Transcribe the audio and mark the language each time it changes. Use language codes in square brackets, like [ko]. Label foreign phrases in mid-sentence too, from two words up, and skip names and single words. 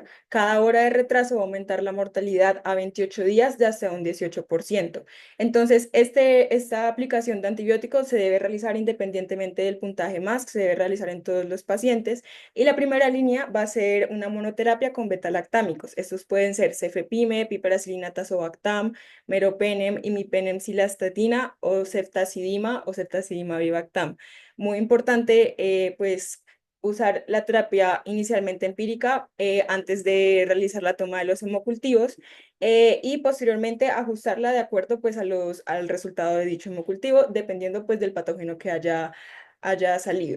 [es] Cada hora de retraso va a aumentar la mortalidad a 28 días de hasta un 18%. Entonces, esta aplicación de antibióticos se debe realizar independientemente del puntaje MASC, se debe realizar en todos los pacientes y la primera línea va a ser una monoterapia con betalactámicos. Estos pueden ser cefepime, piperacilina tazobactam, meropenem, imipenem, cilastatina o ceftazidima vivactam. Muy importante, pues, usar la terapia inicialmente empírica antes de realizar la toma de los hemocultivos y posteriormente ajustarla de acuerdo pues al resultado de dicho hemocultivo, dependiendo pues del patógeno que haya salido.